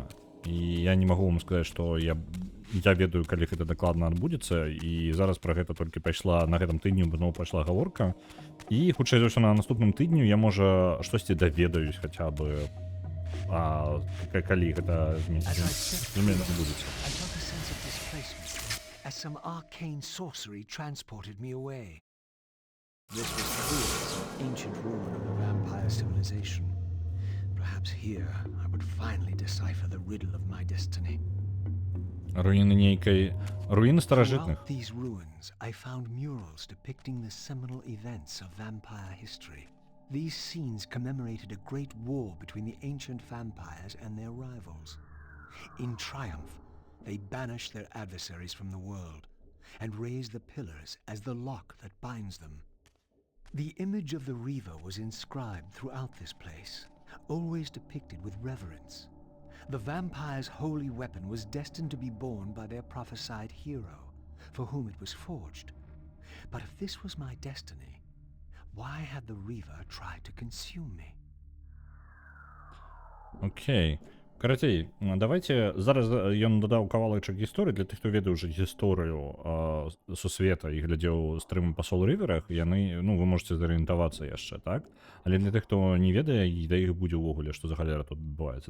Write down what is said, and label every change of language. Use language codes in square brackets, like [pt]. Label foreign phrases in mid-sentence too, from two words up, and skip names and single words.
[be] І я не магу вам сказаць, што я ведаю, калі гэта дакладна адбудзецца, і зараз пра гэта толькі пайшла на гэтым тыдню, зноў пайшла гаворка. І, хутчэй за ўсё, на наступным тыдню я, можа, штосьці даведаюсь хаця бы, калі гэта змена адбудзецца. [en] This was the ancient ruin of a vampire civilization. Perhaps here I would finally decipher the riddle of my destiny. [be] Руіны старажытных. [en] Throughout these ruins, I found murals depicting the seminal events of vampire history. These scenes commemorated a great war between the ancient vampires and their rivals. In triumph, they banished their adversaries from the world and raised the pillars as the lock that binds them. The image of the Reaver was inscribed throughout this place, always depicted with reverence. The vampire's holy weapon was destined to be borne by their prophesied hero, for whom it was forged. But if this was my destiny, why had the Reaver tried to consume me? [be] Окей. Карацей, давайте зараз ён дадаў кавалачак гісторыі для тых, хто ведае ўжо гісторыю сусвета і глядзеў стрымы па Soul River'ах, яны, ну, вы можете зарыентавацца яшчэ, так? Але для тых, хто не ведае, і да іх будзе ўвогуле, што за халера тут адбываецца.